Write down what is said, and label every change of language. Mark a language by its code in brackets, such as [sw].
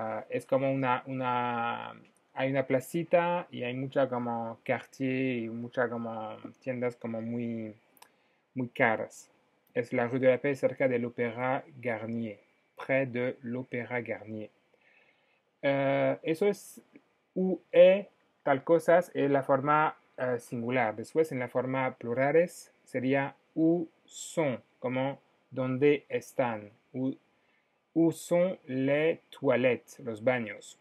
[es] Es como hay una placita y hay mucha como quartier y muchas como tiendas como muy caras. Es la rue de la Paix cerca del Opéra Garnier, [fr] près de l'Opéra Garnier. [es] Eso es [fr] où est [es] tal cosas en la forma singular. Después en la forma plurales sería [fr] où sont, [es] como donde están. [fr] Où sont les toilettes, [es] los baños.